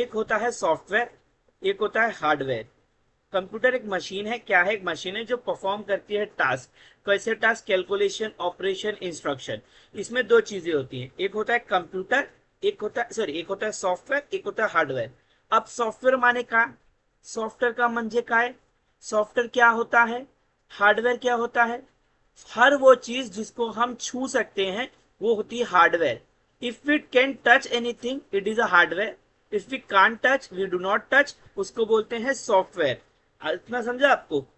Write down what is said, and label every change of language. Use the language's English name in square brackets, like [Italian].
[Hindi] एक होता है सॉफ्टवेयर, एक होता है हार्डवेयर। कंप्यूटर एक मशीन है। क्या है? एक मशीन है जो परफॉर्म करती है टास्क। कैसे टास्क? Calculation, operation, instruction. इसमें दो चीजें होती हैं, एक होता है कंप्यूटर, एक होता है सॉरी एक होता है सॉफ्टवेयर, एक होता है हार्डवेयर। अब सॉफ्टवेयर माने का, सॉफ्टवेयर का [Marathi] म्हणजे काय? [Hindi] सॉफ्टवेयर क्या होता है, हार्डवेयर क्या होता है? हर वो चीज जिसको हम छू सकते हैं वो होती है hardware. [English] if we can touch anything it is a hardware, if we can touch, we do not touch, [Hindi] उसको बोलते हैं सॉफ्टवेयर। इतना समझा आपको?